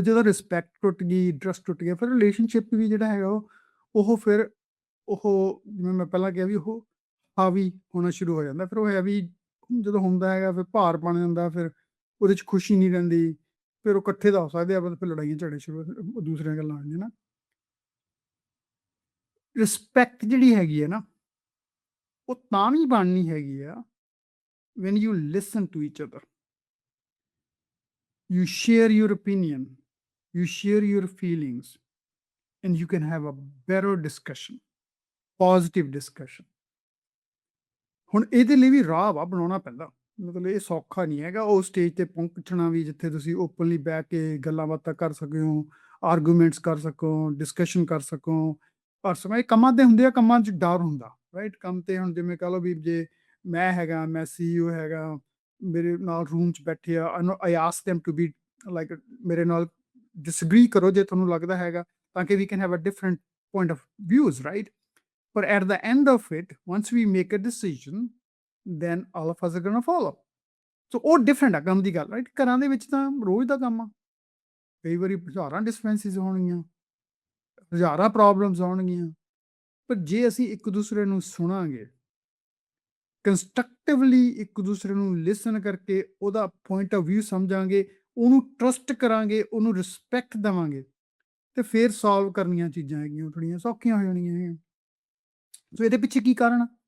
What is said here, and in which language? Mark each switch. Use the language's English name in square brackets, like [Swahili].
[Punjabi] ਜਦੋਂ ਰਿਸਪੈਕਟ ਟੁੱਟ ਗਈ, ਟਰਸਟ ਟੁੱਟ ਗਿਆ, ਫਿਰ ਰਿਲੇਸ਼ਨਸ਼ਿਪ ਵੀ ਜਿਹੜਾ ਹੈਗਾ ਉਹ ਫਿਰ ਉਹ ਜਿਵੇਂ ਮੈਂ ਪਹਿਲਾਂ ਕਿਹਾ ਵੀ ਉਹ ਹਾਵੀ ਹੋਣਾ ਸ਼ੁਰੂ ਹੋ ਜਾਂਦਾ। ਫਿਰ ਉਹ ਹੈਵੀ ਜਦੋਂ ਹੁੰਦਾ ਹੈਗਾ, ਫਿਰ ਭਾਰ ਬਣ ਜਾਂਦਾ, ਫਿਰ ਉਹਦੇ 'ਚ ਖੁਸ਼ੀ ਨਹੀਂ ਰਹਿੰਦੀ, ਫਿਰ ਉਹ ਇਕੱਠੇ ਤਾਂ ਹੋ ਸਕਦੇ ਆ, ਫਿਰ ਲੜਾਈਆਂ ਝਗੜੇ ਸ਼ੁਰੂ, ਦੂਸਰੀਆਂ ਗੱਲਾਂ ਆ ਜਾਂਦੀਆਂ ਨਾ। ਰਿਸਪੈਕਟ ਜਿਹੜੀ ਹੈਗੀ ਹੈ ਨਾ, ਉਹ ਤਾਂ ਵੀ ਬਣਨੀ ਹੈਗੀ ਆ [English] when you listen to each other, you share your opinion, you share your feelings, and you can have a better discussion, positive discussion. [Punjabi] ਹੁਣ ਇਹਦੇ ਲਈ ਵੀ ਰਾਹ ਵਾ ਬਣਾਉਣਾ ਪੈਂਦਾ, ਮਤਲਬ ਇਹ ਸੌਖਾ ਨਹੀਂ ਹੈਗਾ ਉਹ ਸਟੇਜ ਤੇ ਪਹੁੰਚਣਾ ਵੀ ਜਿੱਥੇ ਤੁਸੀਂ ਓਪਨਲੀ ਬਹਿ ਕੇ ਗੱਲਾਂ ਬਾਤਾਂ ਕਰ ਸਕੋ, ਆਰਗੂਮੈਂਟਸ ਕਰ ਸਕੋ, ਡਿਸਕਸ਼ਨ ਕਰ ਸਕੋ। ਪਰ ਸਮੇਂ ਕੰਮਾਂ ਤੇ ਹੁੰਦੇ ਆ, ਕੰਮਾਂ 'ਚ ਡਰ ਹੁੰਦਾ, ਰਾਈਟ? ਕੰਮ ਤੇ ਹੁਣ ਜਿਵੇਂ ਕਹ ਲਓ ਵੀ ਜੇ ਮੈਂ ਹੈਗਾ, ਮੈਂ CEO ਹੈਗਾ, ਮੇਰੇ ਨਾਲ ਰੂਮ 'ਚ ਬੈਠੇ ਆ, [English] I ask them to be like [Punjabi] ਮੇਰੇ ਨਾਲ ਡਿਸਐਗਰੀ ਕਰੋ ਜੇ ਤੁਹਾਨੂੰ ਲੱਗਦਾ ਹੈਗਾ, ਤਾਂ ਕਿ [English] we can have a different point of views, [Punjabi] right? [English] But at the end of it, once we make a decision, then all of us are gonna follow. [Punjabi] So ਉਹ ਡਿਫਰੈਂਟ ਆ ਕੰਮ ਦੀ ਗੱਲ, ਰਾਈਟ? ਘਰਾਂ ਦੇ ਵਿੱਚ ਤਾਂ ਰੋਜ਼ ਦਾ ਕੰਮ ਆ, ਕਈ ਵਾਰੀ ਹਜ਼ਾਰਾਂ ਡਿਸਫਰੈਂਸਿਸ ਹੋਣਗੀਆਂ, ਹਜ਼ਾਰਾਂ ਪ੍ਰੋਬਲਮਸ ਆਉਣਗੀਆਂ, ਪਰ ਜੇ ਅਸੀਂ ਇੱਕ ਦੂਸਰੇ ਨੂੰ ਸੁਣਾਂਗੇ, ਕੰਸਟਰਕਟਿਵਲੀ ਇੱਕ ਦੂਸਰੇ ਨੂੰ ਲਿਸਨ ਕਰਕੇ ਉਹਦਾ ਪੁਆਇੰਟ ਆਫ ਵਿਊ ਸਮਝਾਂਗੇ, ਉਹਨੂੰ ਟਰਸਟ ਕਰਾਂਗੇ, ਉਹਨੂੰ ਰਿਸਪੈਕਟ ਦੇਵਾਂਗੇ, ਤੇ ਫਿਰ ਸੋਲਵ ਕਰਨੀਆਂ ਚੀਜ਼ਾਂ ਹੈਗੀਆਂ ਉਹ ਥੋੜ੍ਹੀਆਂ ਸੌਖੀਆਂ ਹੋ ਜਾਣੀਆਂ ਹੈਗੀਆਂ। ਸੋ ਇਹਦੇ ਪਿੱਛੇ ਕੀ ਕਾਰਨ ਆ?